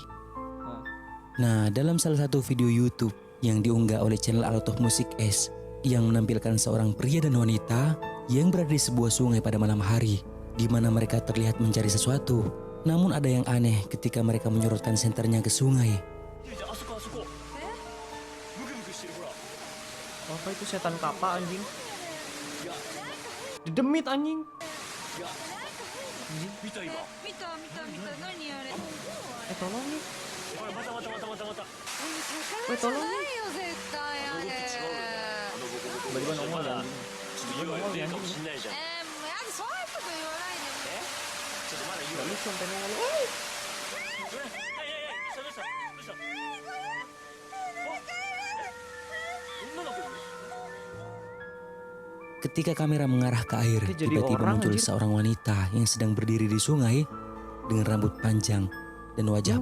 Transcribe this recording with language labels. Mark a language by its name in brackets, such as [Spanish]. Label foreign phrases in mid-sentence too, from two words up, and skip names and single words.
[Indonesian] Nah, dalam salah satu video YouTube yang diunggah oleh channel Art of Music S yang menampilkan seorang pria dan wanita yang berada di sebuah sungai pada malam hari di mana mereka terlihat mencari sesuatu. Namun ada yang aneh ketika mereka menyorotkan senternya ke sungai. Apa itu setan kapa anjing? Dedemit anjing. [Japanese] 見た何あれ [Indonesian] Tolong nih. [Japanese] 宝じゃないよ絶対あれ [Indonesian] Tiba-tiba nongol ya anjing. [Japanese] もうやだそういうこと言わないでね [Indonesian] Gak lucu sampai nongol. Ketika kamera mengarah ke air, Dia jadi tiba-tiba orang, muncul anjir. seorang wanita yang sedang berdiri di sungai dengan rambut panjang dan wajah